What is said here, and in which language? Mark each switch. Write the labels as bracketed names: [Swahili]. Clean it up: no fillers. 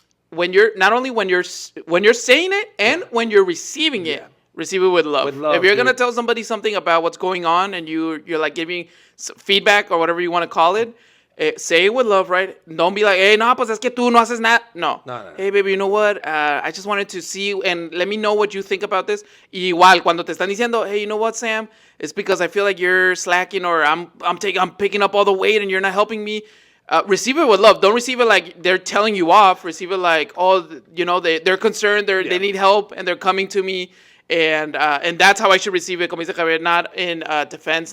[English] When you're not only when you're saying it and when you're receiving it, receive it with love. With love, If you're gonna dude. tell somebody something about what's going on and you're like giving feedback or whatever you want to call it. Say it with love, right? Don't be like, hey, [Spanish] no, pues es que tú no haces nada. [English] No. No. Hey, baby, you know what? I just wanted to see you and let me know what you think about this. [Spanish] Y igual, cuando te están diciendo, [English] hey, you know what, [Spanish] Sam? [English] It's because I feel like you're slacking or I'm picking up all the weight and you're not helping me. Receive it with love. Don't receive it like they're telling you off. Receive it like, oh, they're concerned, they need help, and they're coming to me. And that's how I should receive it, [Spanish] como dice Javier, [English] not in defense.